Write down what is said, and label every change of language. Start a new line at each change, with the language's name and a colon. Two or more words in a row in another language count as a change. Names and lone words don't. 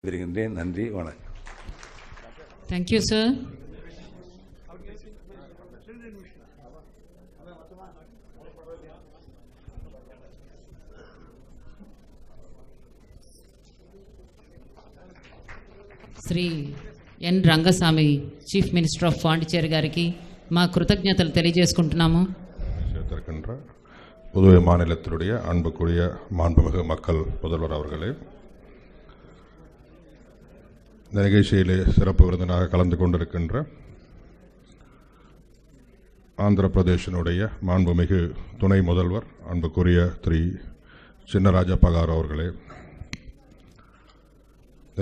Tamil: வருகின்றேன். நன்றி, வணக்கம்.
English: Thank you, sir.
Telugu: శ్రీ ఎన్ రంగస్వామి
English: Chief Minister of Pondicherry
Telugu: గారికి మా కృతజ్ఞతలు తెలియజేసుకుంటున్నాము.
Tamil: புதுவை மாநிலத்தினுடைய அன்புக்குரிய மாண்புமிகு மக்கள் முதல்வர் அவர்களே, இந்த நிகழ்ச்சியிலே சிறப்பு விருந்தினராக கலந்து கொண்டிருக்கின்ற ஆந்திர பிரதேசனுடைய மாண்புமிகு துணை முதல்வர் அன்புக்குரிய திரு சின்னராஜப்பா காரு அவர்களே, இந்த